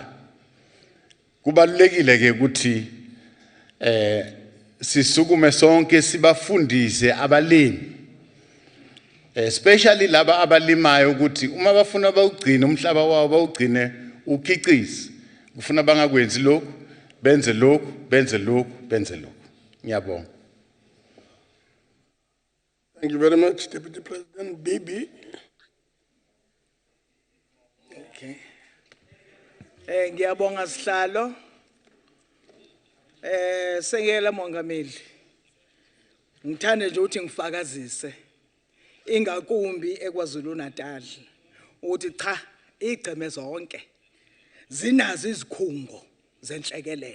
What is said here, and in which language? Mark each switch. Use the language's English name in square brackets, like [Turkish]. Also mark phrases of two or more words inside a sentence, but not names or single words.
[Zulu] Kubalulekile ke ukuthi sisukume sonke sibafundise abalimi especially laba abalimayo ukuthi uma bafuna bawugcina umhlaba wabo bawugcine ukhicize kufuna bangakwenzi lokhu benze lokhu benze lokhu benze lokhu. Ngiyabonga. [English] Thank you very much, Deputy President. Bibi. [Zulu] Okay. Ngiyabonga sihlalo. Sekela Mongameli. Ngithanda nje ukuthi ngifakazise ingakumbi eKwaZulu Natal ukuthi cha igceme zonke zinazo izikhungo zenhlekelele.